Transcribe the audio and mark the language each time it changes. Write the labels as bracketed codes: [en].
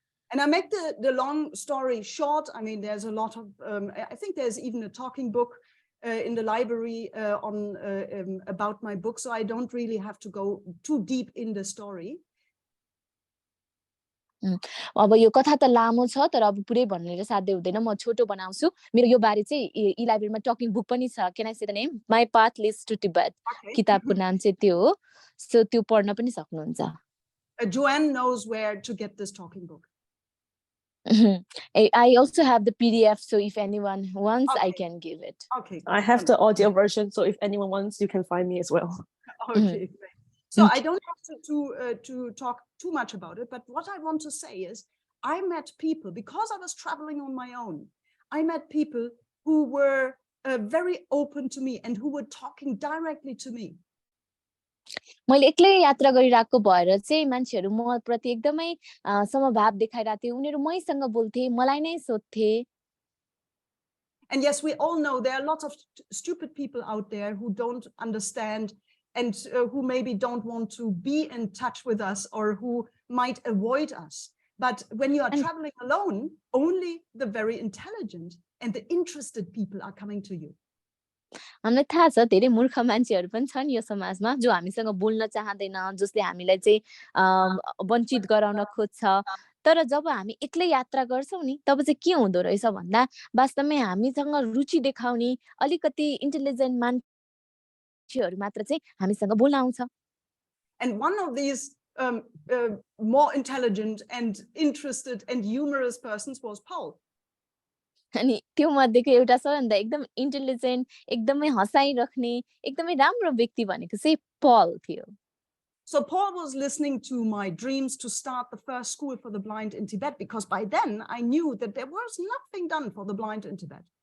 [en] And I make the long story short. I mean, there's a lot of, I think there's even a talking book in the library about my book. So I don't really have to go too deep in the story. [ne] अब यो कथा त लामो छ तर अब पुरै भन्ने साध्य हुँदैन म छोटो बनाउँछु मेरो यो बारे चाहिँ ई लाइब्रेरीमा टकिङ बुक पनि छ [en] can I say the name [ne] my path leads to Tibet किताबको नाम चाहिँ त्यो हो सो त्यो पढ्न पनि सक्नुहुन्छ. [en] Joanne knows where to get this talking book. I also have the PDF, so if anyone wants, I can give it. Okay. I have the audio version, so if anyone wants, you can find me as well. Okay, great. So I don't have to talk too much about it, but what I want to say is I met people, because I was traveling on my own, I met people who were very open to me and who were talking directly to me. [ne] मैले एक्लै यात्रा गरिरहेको भएर चाहिँ मान्छेहरु म प्रति एकदमै समभाव देखाइरहेथे उनीहरु मैसँग बोल्थे मलाई नै सोध्थे. [en] And yes, we all know there are lots of stupid people out there who don't understand and who maybe don't want to be in touch with us or who might avoid us. But when you are traveling alone, only the very intelligent and the interested people are coming to you. [ne] हामीलाई थाहा छ धेरै मूर्ख मान्छेहरु पनि छन् यो समाजमा जो हामीसँग बोल्न चाहदैन जसले हामीलाई चाहिँ वञ्चित गराउन खोज्छ तर जब हामी एक्लै यात्रा गर्छौं नि तब चाहिँ के हुँदो रहेछ भन्दा वास्तवमै हामीसँग रुचि देखाउने अलिकति इन्टेलिजेन्ट मान्छेहरु मात्र चाहिँ हामीसँग बोल्न आउँछ. [en] And one of these more intelligent and interested and humorous persons was Paul. [ne] अनि त्यो मध्येको एउटा सबैभन्दा एकदम इन्टेलिजेन्ट एकदमै हँसाइ राख्ने एकदमै राम्रो व्यक्ति भनेको चाहिँ पल थियो. [en] So Paul was listening to my dreams to start the first school for the blind in Tibet, because by then I knew that there was nothing done for the blind in Tibet.